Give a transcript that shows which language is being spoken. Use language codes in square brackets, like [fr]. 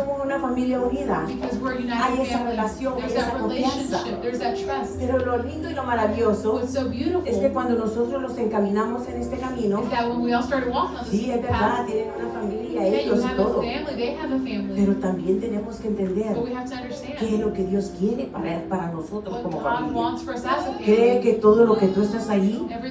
[es] somos una familia unida. [en] Because we're a [es] Hay [en] united [es] esa [en] family. [es] relación, [en] There's [es] hay esa [en] that [es] confianza. [en] relationship. There's that trust. [es] Pero lo lindo y lo maravilloso [en] What's so beautiful [es] es que cuando nosotros los encaminamos en este camino, [en] is that when we all started walking on [es] sí, [en] this [es] es verdad, [en] path, [es] tienen una familia, [en] yeah, you [es] ellos y [en] have a [es] todo, [en] family, they have a family. [es] pero también tenemos que entender [en] But we have to [es] qué es [en] understand [es] lo que Dios quiere para nosotros [en] what [es] como [en] God [es] familia. [en] wants for us as a [es] Cree [en] family. [es] que todo lo que tú estás ahí,